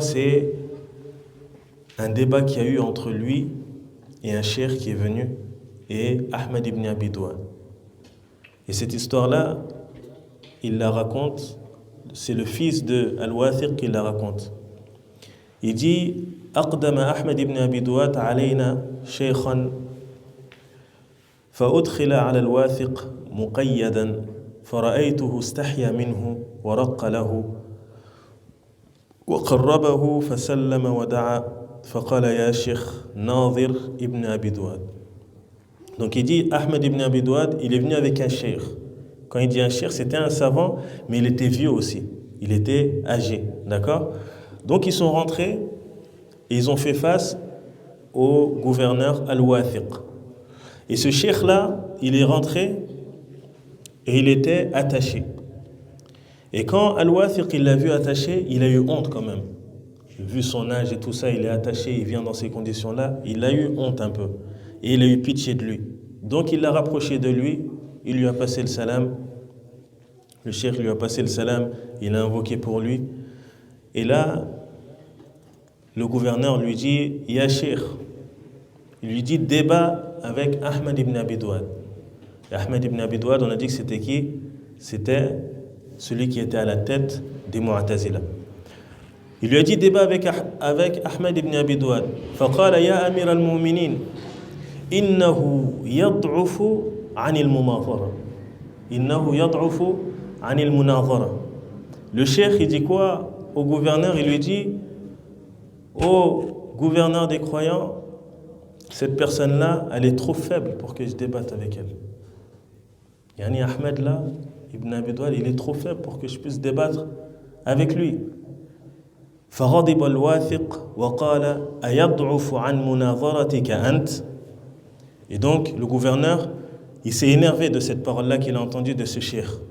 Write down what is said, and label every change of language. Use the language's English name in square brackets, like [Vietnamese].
[French] C'est un débat qu'il y a eu entre lui et un cheikh qui est venu, et Ahmad ibn Abi Duad. Et cette histoire-là, il la raconte, c'est le fils de Al-Wathiq qui la raconte. Il dit [Arabic] أقدم أحمد بن أبي دواد علينا شيخا فأدخل على الواثق مقيدا فرأيته استحيا منه ورق له وقربه فسلم ودعا فقال يا شيخ ناظر ابن أبي دواد. [French] Donc il dit Ahmed ibn Abi Duad, il est venu avec un cheikh Quand il dit un cheikh, c'était un savant, mais il était vieux aussi. Il était âgé, d'accord? Donc ils sont rentrés et ils ont fait face au gouverneur Al-Wathiq. Et ce cheikh-là, il est rentré et il était attaché. Et quand Al-Wathiq il l'a vu attaché, il a eu honte quand même. Vu son âge et tout ça, il est attaché, il vient dans ces conditions-là, il a eu honte un peu. Et il a eu pitié de lui. Donc il l'a rapproché de lui, il lui a passé le salam. Le cheikh lui a passé le salam, il a invoqué pour lui. Et là, le gouverneur lui dit, Ya cheikh, il lui dit débat avec Ahmed ibn Abi Douad. Et Ahmed ibn Abi Douad, on a dit que c'était qui? C'était celui qui était à la tête des Mu'tazila. Il lui a dit débat avec Ahmed ibn Abi Douad. [Arabic] فقال يا أمير المؤمنين إنه يضعف عن المناظرة. إنه يضعف عن المناظرة. [French] Le cheikh, il dit quoi au gouverneur? Il lui dit, ô gouverneur des croyants, cette personne-là, elle est trop faible pour que je débatte avec elle. Yani Ahmed là, Ibn Abi Douad, il est trop faible pour que je puisse débattre avec lui. [Arabic] فغضب الواثق وقال أيضعف عن مناظرتك أنت. [French] Et donc le gouverneur, il s'est énervé de cette parole-là qu'il a entendue de ce cheikh.